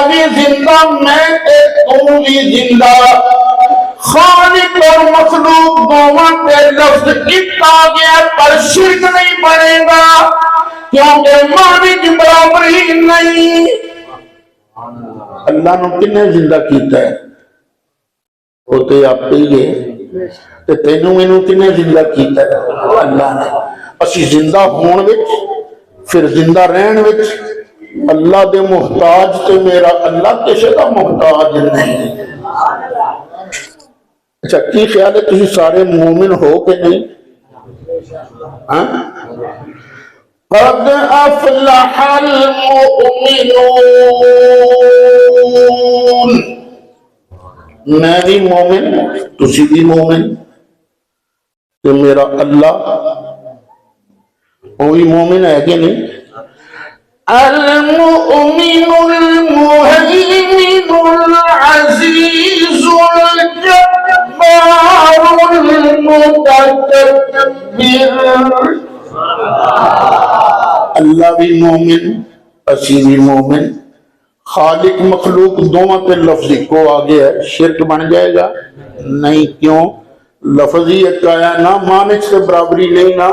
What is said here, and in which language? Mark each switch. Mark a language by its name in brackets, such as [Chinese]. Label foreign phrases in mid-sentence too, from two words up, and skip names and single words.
[Punjabi] بھی زندہ میں تے تو بھی زندہ، [Urdu] خالق اور مخلوق دونوں کے لفظ اتنا گیا پر شرک نہیں بنے گا، کیونکہ معنی کی برابری نہیں۔ [Punjabi] اللہ نے کنے زندہ کیتا ہے؟ [Urdu] وہ تو آپ ہی ہے، [Punjabi] تے تینوں مینوں کنے زندہ کیتا ہے؟ اللہ نے۔ اسی زندہ ہون وچ پھر زندہ رہن وچ اللہ دے محتاج تے میرا اللہ کسے دا محتاج نہیں۔ اچھا کی خیال ہے تسی سارے مومن ہو کہ نہیں؟ [Arabic] قد افلح المؤمنون، [Punjabi] میں بھی مومن تسی بھی مومن، تو میرا اللہ وہی مومن ہے کہ نہیں؟ [Arabic] المؤمن المهيمن العزيز الجبار المتكبر، [Punjabi] اللہ بھی مومن اسی بھی مومن، [Urdu] خالق مخلوق دونوں پہ لفظ کو آگے ہے، شرک بن جائے گا نہیں، کیوں؟ لفظ ہی ایک آیا نا، معنی سے برابری نہیں نا۔